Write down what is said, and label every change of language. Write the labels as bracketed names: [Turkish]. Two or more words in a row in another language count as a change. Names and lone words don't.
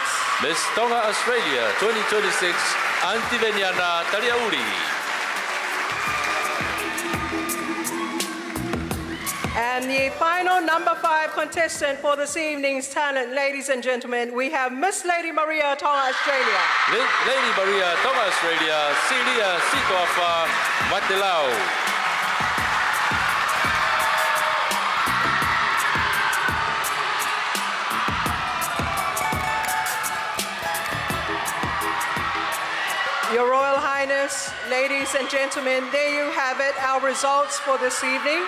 [English] Miss Tonga Australia 2026, Antiveniana Tariauri. And the final number 5 contestant for this evening's talent, ladies and gentlemen, we have Miss Lady Maria Tonga, Australia. Lady Maria Tonga, Australia, Silia Sitoafa Matelau. Your Royal Highness, ladies and gentlemen, there you have it, our results for this evening.